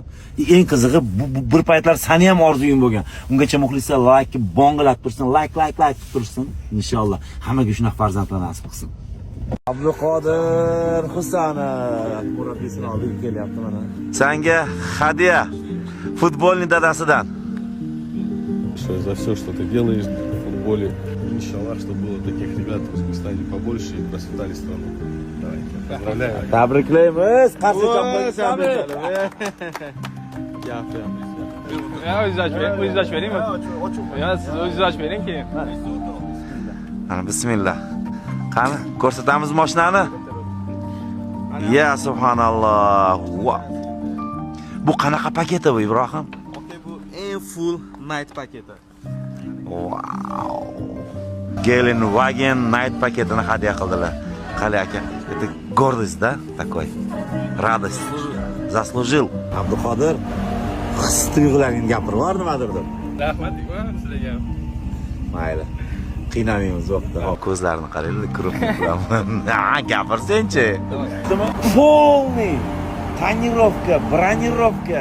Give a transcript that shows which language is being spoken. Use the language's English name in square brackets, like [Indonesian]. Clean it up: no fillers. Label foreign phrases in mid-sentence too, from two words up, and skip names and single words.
[Uzbek] Eng qizig'i bu bir paytlar seni ham orzuying bo'lgan. Ungacha muxlislar like bongilab tursin, like tursin. Inshaalloh hammaga shunaqa farzandlar nasib qilsin. Abduqodir Husanov murabbiyini oldiga kelyapti mana. Senga hadya futbolning dadasidan. [Russian] За все, что ты делаешь в футболе. Иншаллах, чтобы было таких ребят в Узбекистане побольше и процветали страну. Давай, поздравляю. [Uzbek] Tabriklaymiz. Qarshi chapdan. O'zingiz beringmi? Yo, siz o'zingiz bering keyin. Ana bismillah. Qani, ko'rsatamiz mashinani. [Arabic] يا سبحان الله. [Uzbek] Bu qanaqa paketi bu Ibrohim? Bu eng [English] full night [Uzbek] paketi. Wow. Gelenwagen night paketini hadya qildilar. Qali aka, [Russian] это гордость, да, такой. Радость. Заслужил. [Uzbek] Abduqodir, his tuyg'ularingni gapirib bor nimadirdir. Rahmat sizlarga. Mayli. Qiynamaymiz vaqtda. Ko'zlarini qaranglar, kirib bilaman. Gapirsen-chi. [Russian] Полный тонировка, [Uzbek] bronировка,